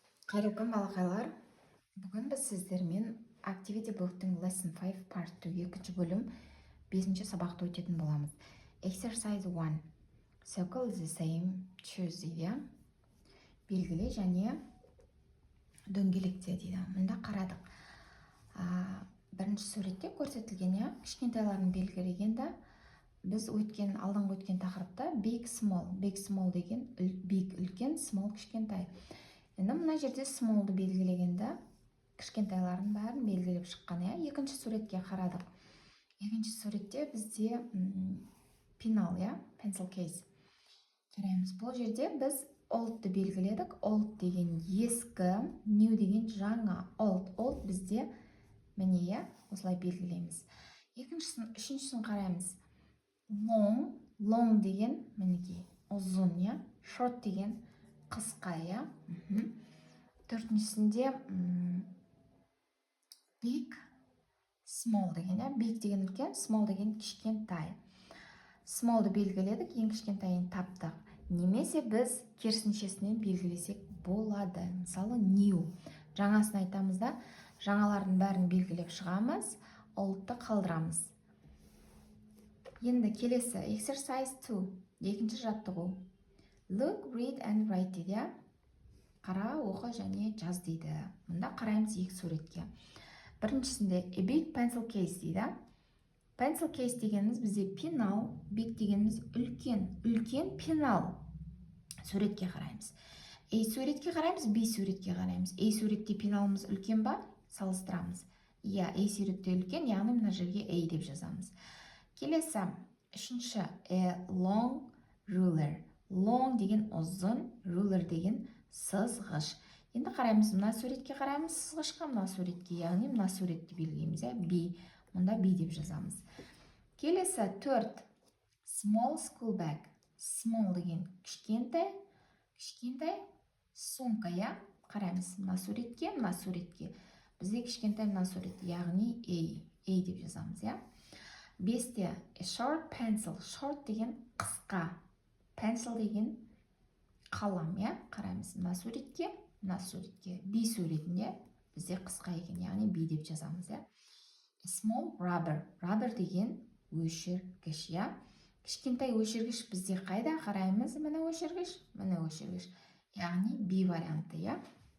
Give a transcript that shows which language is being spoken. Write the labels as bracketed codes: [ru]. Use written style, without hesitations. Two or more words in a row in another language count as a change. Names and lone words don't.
[kk] Қайырлы күн балақайлар. Бүгін біз сіздермен Activity Book'тың [en] Lesson 5 Part 2 [kk] екінші бөлім 5-ші сабақты өтетін боламыз. [en] Exercise 1. Circle the same, choose дейді. [kk] Белгіле және дөңгелекте дейді. Мұнда қарадық. Бірінші суретте көрсетілген, кішкентайларын белгілегенде біз алдыңғы өткен тақырыпта [en] big small [kk] деген big үлкен, small кішкентай. Енді мына жерде small'ды белгілегенде кішкентайларын бәрін белгілеп шыққан. Екінші суретке қарадық. Екінші суретте бізде пенал, [en] pencil case [kk] қараймыз. Бұл жерде біз old'ды белгіледік. Old деген ескі, new деген жаңа. Old бізде міне, осылай белгілейміз. Үшіншісін қараймыз. Long деген мінекей ұзын, short деген қысқа, Төртіншісінде [en] big, small [kk] деген, big деген үлкен, small деген кішкентай. Small'ды белгіледік, ең кішкентайын таптық. Немесе біз керісіншесінен белгілесек болады. Мысалы, new. Жаңасын айтамыз да, жаңалардың бәрін белгілеп шығамыз, old'ты қалдырамыз. Енді келесі, exercise 2, екінші жаттығу. [en] Look, read and write [kk] дейді. Қара, оқы және жаз дейді. Мұнда қараймыз екі суретке. Біріншісінде [en] a big pencil case [kk] дейді. [en] Pencil case [kk] дегеніміз бізде пенал, big дегеніміз үлкен пенал. Суретке қараймыз. A суретке қараймыз, B суретке қараймыз. A суретте пеналымыз үлкен ба? Салыстырамыз. A суретте үлкен, яғни мына жерге A деп жазамыз. Келесі, үшінші, [en] a long ruler. [kk] Long деген ұзын, ruler деген сызғыш. Енді қараймыз, мына суретке қараймыз, сызғышқа, мына суретке, яғни мына суретті белгілейміз, B. Мұнда B деп жазамыз. Келесі, төрт, [en] small school bag. [kk] Small деген кішкентай, сумка, қараймыз, мына суретке. Бізде кішкентай мына суретті, яғни A деп жазамыз, Бесте, [en] a short pencil. [kk] Short деген қысқа. Pencil деген қалам, қараймыз, мына суретке. B суретінде бізде қысқа екен, яғни B деп жазамыз, [en] A small rubber. [kk] Rubber деген өшіргіш, Кішкентай өшіргіш бізде қайда қараймыз? Міне өшіргіш. Яғни B варианты,